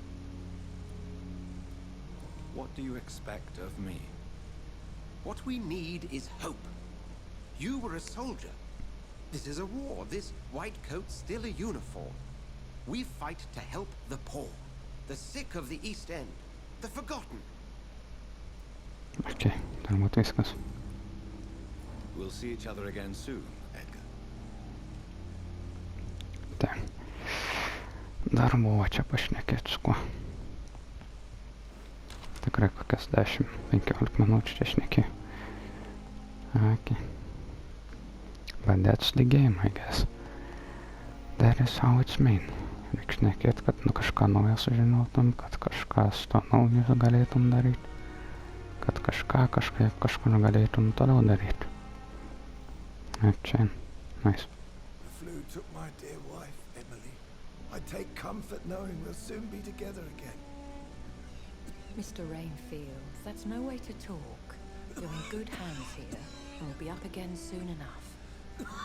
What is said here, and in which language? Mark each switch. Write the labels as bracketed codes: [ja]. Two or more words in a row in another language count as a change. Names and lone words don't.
[en] What do you expect of me? What we need is hope. You were a soldier. This is a war. This white coat's still a uniform. We fight to help the poor, the sick of the East End, The forgotten. [lt] Okei, turbūt viskas. [en] We'll see each other again soon, Edgar. [lt] Tai. Dar buvo čia pašnekėti su kuo. Tikrai kokias 10-15 minučių čia šnekėjau. [en] Okay. But that's the game, I guess. That is how it's made. [lt] Reik šnekėt, kad kažką naujo sužinotum, kad kažką su to naujo galėtum daryti, kad kažką kažkaip kažkur galėtum toliau daryti. Čia, nice. [en] The flu took my dear wife, Emily. I take comfort knowing we'll soon be together again. Mr. Rainfield, that's no way to talk. You're in good hands here, and we'll be up again soon enough.